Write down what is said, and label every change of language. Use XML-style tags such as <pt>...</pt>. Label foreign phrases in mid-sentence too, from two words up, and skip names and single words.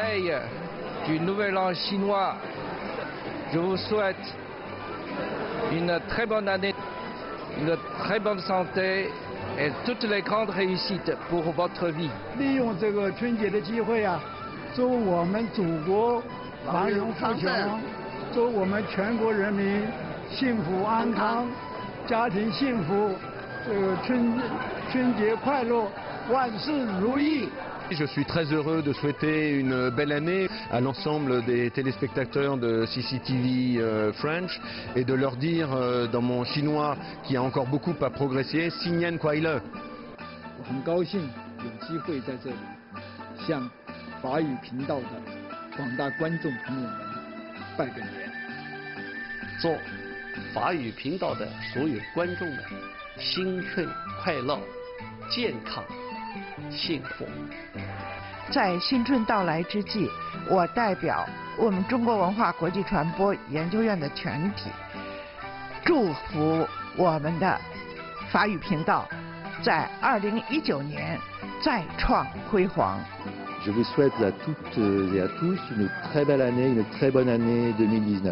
<fr>veille du Nouvel An chinois, je vous souhaite une très bonne année, une très bonne santé et toutes les grandes réussites pour votre vie.</fr> <zh>利用这个春节的机会啊，祝我们祖国繁荣富强，祝我们全国人民幸福安康，家庭幸福，这个春节快乐，万事如意。</zh> <fr>Je suis très heureux de souhaiter une belle année à l'ensemble des téléspectateurs de CCTV French et de leur dire dans mon chinois qui a encore beaucoup à progresser,</fr> <zh>新年快乐。我很高兴有机会在这里向法语频道的广大观众朋友们拜个年，祝法语频道的所有观众们新春快乐、健康、幸福。在新春到来之际，我代表我们中国文化国际传播研究院的全体，祝福我们的法语频道在2019年再创辉煌。</zh> <fr>Je vous souhaite à toutes et à tous une très belle année, une très bonne année 2019.</fr>